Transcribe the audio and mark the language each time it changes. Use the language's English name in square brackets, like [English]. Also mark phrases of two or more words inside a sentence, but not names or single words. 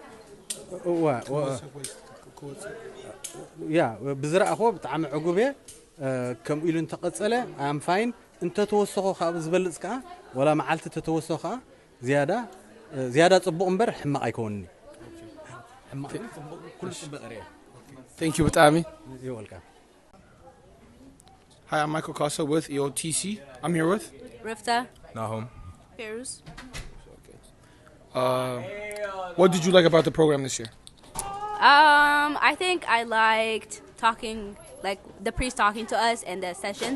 [Tigrinya] ያ ብዝረኣኽዎ ብጣዕሚ ዕጉብ እየ ከምኡ ኢሉ እንተቐጸለ [English] I'm fine [Tigrinya] እንተተወሰኹ ካብ ዝበልጽ ከዓ ወላ መዓልቲ ተተወሰኹ ከዓ ዝያዳ ጽቡቕ እምበር ሕማቕ ኣይኮንኒ ሕማቕ ኩሉ ጽቡቕ እየ [English] Thank you በጣዕሚ You're welcome. Hi, I'm Michael Costa with EOTC. I'm here with Rifta. Nahum. Perus. What did you like about the program this year? I think I liked talking, like the priest talking to us and the sessions.